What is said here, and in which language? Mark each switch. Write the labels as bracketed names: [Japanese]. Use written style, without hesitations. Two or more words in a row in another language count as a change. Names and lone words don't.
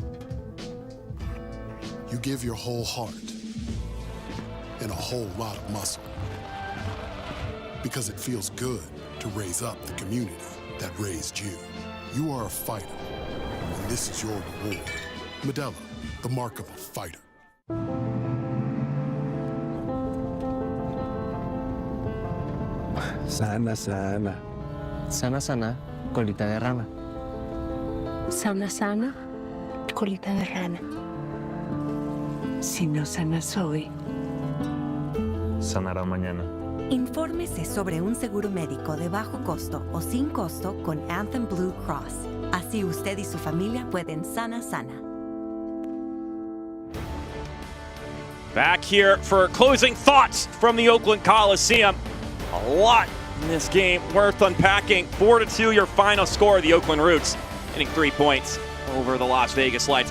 [English] You give your whole heart and a whole lot of muscle. Because it feels good to raise up the community that raised you. You are a fighter, and this is your reward. Modelo, the mark of a fighter. [Spanish] Sana, sana. Sana, sana, colita de rana. sana, sana, colita de rana. Si no sanas hoy, Sanará mañana. Infórmese sobre un seguro médico de bajo costo o sin costo con Anthem Blue Cross. Así usted y su familia pueden sana sana. [English] Back here for closing thoughts from the Oakland Coliseum. A lot in this game worth unpacking. 4-2 your final score. The Oakland Roots getting 3 points over the Las Vegas Lights.